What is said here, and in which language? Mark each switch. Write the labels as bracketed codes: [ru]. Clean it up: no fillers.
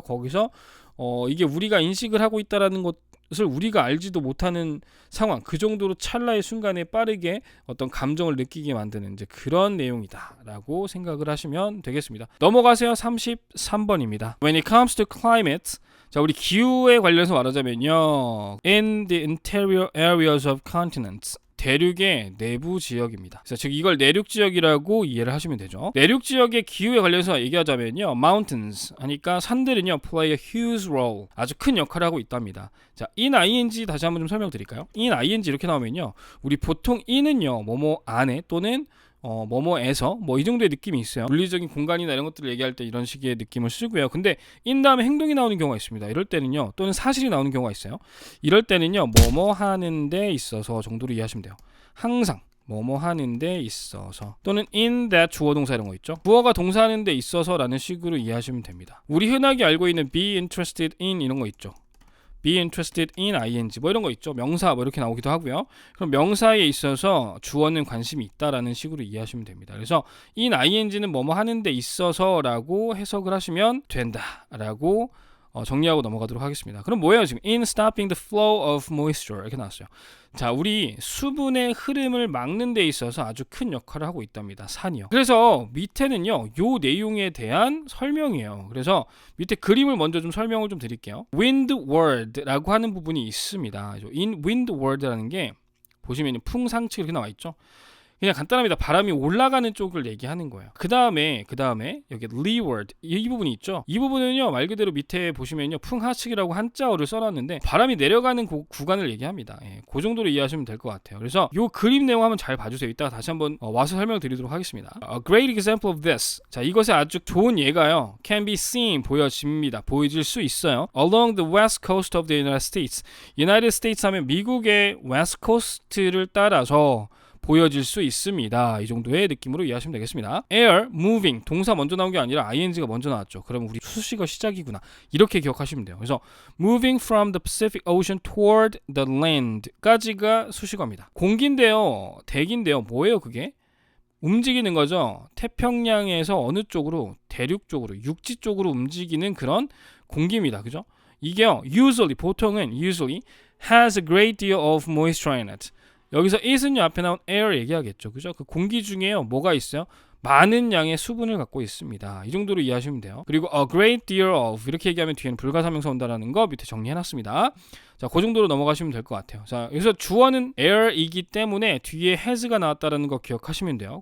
[ko] 거기서 이게 우리가 인식을 하고 있다라는 것을 우리가 알지도 못하는 상황, 그 정도로 찰나의 순간에 빠르게 어떤 감정을 느끼게 만드는 이제 그런 내용이다라고 생각을 하시면 되겠습니다. 넘어가세요. 33번입니다. [en] When it comes to climate, [ko] 자, 우리 기후에 관련해서 말하자면요. [en] In the interior areas of continents. [ko] 대륙의 내부 지역입니다. 그래서 즉 이걸 내륙 지역이라고 이해를 하시면 되죠. 내륙 지역의 기후에 관련해서 얘기하자면요, mountains 하니까 산들은요 [en] play a huge role, [ko] 아주 큰 역할을 하고 있답니다. 자, in ing 다시 한번 좀 설명드릴까요? in ing 이렇게 나오면요, 우리 보통 in은요 뭐뭐 안에 또는 뭐뭐에서 이 정도의 느낌이 있어요. 물리적인 공간이나 이런 것들을 얘기할 때 이런 식의 느낌을 쓰고요. 근데 in 다음에 행동이 나오는 경우가 있습니다. 이럴 때는요, 또는 사실이 나오는 경우가 있어요. 이럴 때는요, 뭐뭐 하는 데 있어서 정도로 이해하시면 돼요. 항상 뭐뭐 하는 데 있어서, 또는 in that 주어 동사 이런 거 있죠. 주어가 동사하는 데 있어서 라는 식으로 이해하시면 됩니다. 우리 흔하게 알고 있는 be interested in 이런 거 있죠. be interested in ing 이런 거 있죠. 명사 이렇게 나오기도 하고요. 그럼 명사에 있어서 주어는 관심이 있다라는 식으로 이해하시면 됩니다. 그래서 in ing는 뭐뭐 하는 데 있어서라고 해석을 하시면 된다라고 정리하고 넘어가도록 하겠습니다. 그럼 뭐예요? 지금 [en] in stopping the flow of moisture [ko] 이렇게 나왔어요. 자, 우리 수분의 흐름을 막는 데 있어서 아주 큰 역할을 하고 있답니다. 산이요. 그래서 밑에는요, 요 내용에 대한 설명이에요. 그래서 밑에 그림을 먼저 좀 설명을 좀 드릴게요. windward라고 하는 부분이 있습니다. in windward라는 게 보시면 풍상측 이렇게 나와 있죠. 그냥 간단합니다. 바람이 올라가는 쪽을 얘기하는 거예요. 그 다음에 여기 leeward 이 부분이 있죠. 이 부분은요, 말 그대로 밑에 보시면요, 풍하측이라고 한자어를 써놨는데 바람이 내려가는 구간을 얘기합니다. 그 정도로 이해하시면 될 것 같아요. 그래서 이 그림 내용 한번 잘 봐주세요. 이따가 다시 한번 와서 설명드리도록 하겠습니다. [en] A great example of this. [ko] 자, 이것의 아주 좋은 예가요, [en] can be seen [ko] 보여집니다. 보여질 수 있어요. [en] Along the west coast of the United States. [ko] United States 하면 미국의 west coast를 따라서 보여질 수 있습니다. 이 정도의 느낌으로 이해하시면 되겠습니다. air, moving, 동사 먼저 나온 게 아니라 ing가 먼저 나왔죠. 그럼 우리 수식어 시작이구나. 이렇게 기억하시면 돼요. 그래서 [en] moving from the Pacific Ocean toward the land [ko] 까지가 수식어입니다. 공기인데요, 대기인데요, 뭐예요 그게? 움직이는 거죠. 태평양에서 어느 쪽으로? 대륙 쪽으로, 육지 쪽으로 움직이는 그런 공기입니다. 그죠? 이게요, 보통은 [en] usually has a great deal of moisture in it. [ko] 여기서 it은요, 앞에 나온 air 얘기하겠죠. 그죠? 그 공기 중에요, 뭐가 있어요? 많은 양의 수분을 갖고 있습니다. 이 정도로 이해하시면 돼요. 그리고 a great deal of 이렇게 얘기하면 뒤에는 불가사명사 온다라는 거 밑에 정리해놨습니다. 자, 그 정도로 넘어가시면 될 것 같아요. 자, 여기서 주어는 air이기 때문에 뒤에 has가 나왔다라는 거 기억하시면 돼요.